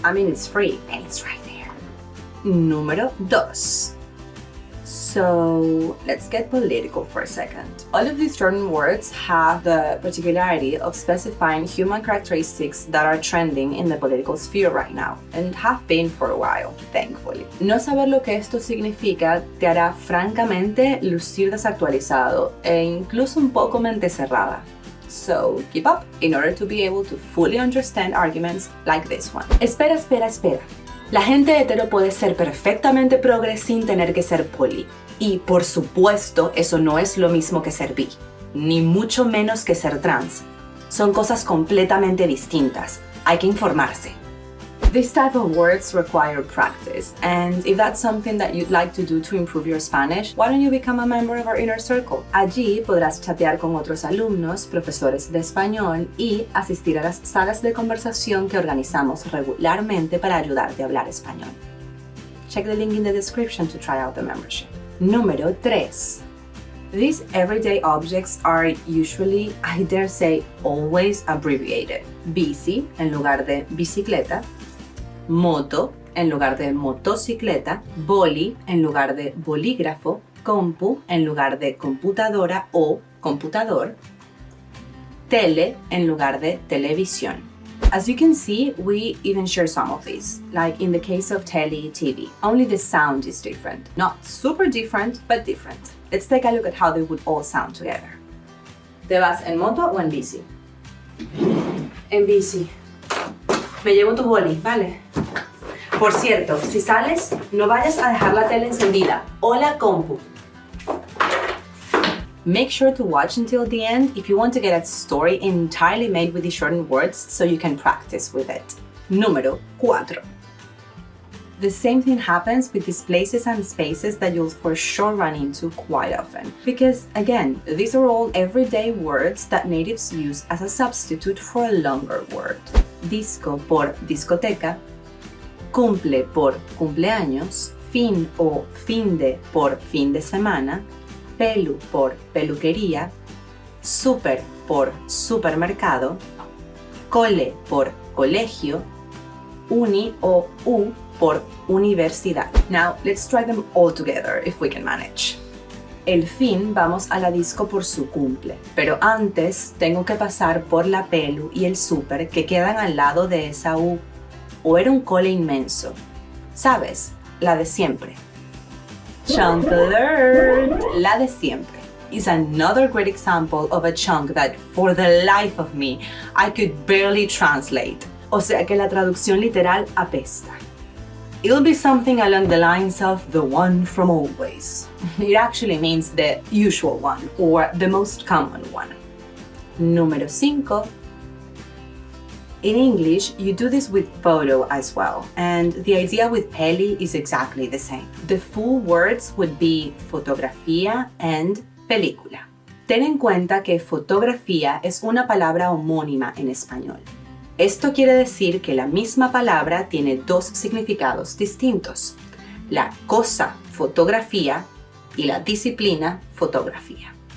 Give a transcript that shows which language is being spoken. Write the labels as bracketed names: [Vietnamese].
[English] I mean, it's free and it's right there. [Spanish] Número 2. [English] So let's get political for a second. All of these shortened words have the particularity of specifying human characteristics that are trending in the political sphere right now, and have been for a while, thankfully. [Spanish] No saber lo que esto significa te hará francamente lucir desactualizado e incluso un poco mente cerrada. [English] So keep up in order to be able to fully understand arguments like this one. [Spanish] Espera. La gente hetero puede ser perfectamente progre sin tener que ser poli. Y por supuesto, eso no es lo mismo que ser bi, ni mucho menos que ser trans. Son cosas completamente distintas. Hay que informarse. [English] This type of words require practice, and if that's something that you'd like to do to improve your Spanish, why don't you become a member of our inner circle? [Spanish] Allí podrás chatear con otros alumnos, profesores de español y asistir a las salas de conversación que organizamos regularmente para ayudarte a hablar español. [English] Check the link in the description to try out the membership. [Spanish] Número 3. [English] These everyday objects are usually, I dare say, always abbreviated. [Spanish] Bici en lugar de bicicleta, moto en lugar de motocicleta, boli en lugar de bolígrafo, compu en lugar de computadora o computador, tele en lugar de televisión. [English] As you can see, we even share some of these, like in the case of TV. Only the sound is different. Not super different, but different. Let's take a look at how they would all sound together. [Spanish] ¿Te vas en moto o en bici? En bici. Me llevo tu boli, ¿vale? Por cierto, si sales, no vayas a dejar la tele encendida o la compu. [English] Make sure to watch until the end if you want to get a story entirely made with these shortened words so you can practice with it. [Spanish] Número 4. [English] The same thing happens with these places and spaces that you'll for sure run into quite often. Because, again, these are all everyday words that natives use as a substitute for a longer word. [Spanish] Disco por discoteca, cumple por cumpleaños, fin o finde por fin de semana, pelu por peluquería, super por supermercado, cole por colegio, uni o u por universidad. [English] Now, let's try them all together if we can manage. [Spanish] El fin vamos a la disco por su cumple, pero antes tengo que pasar por la Pelu y el súper que quedan al lado de esa U. O era un cole inmenso. ¿Sabes? La de siempre. [English] Chunk alert! [Spanish] La de siempre [English] is another great example of a chunk that, for the life of me, I could barely translate. [Spanish] O sea que la traducción literal apesta. [English] It'll be something along the lines of the one from always. It actually means the usual one, or the most common one. [Spanish] Número 5. [English] In English, you do this with photo as well, and the idea with peli is exactly the same. The full words would be fotografía and película. [Spanish] Ten en cuenta que fotografía es una palabra homónima en español. Esto quiere decir que la misma palabra tiene dos significados distintos. La cosa, fotografía, y la disciplina, fotografía.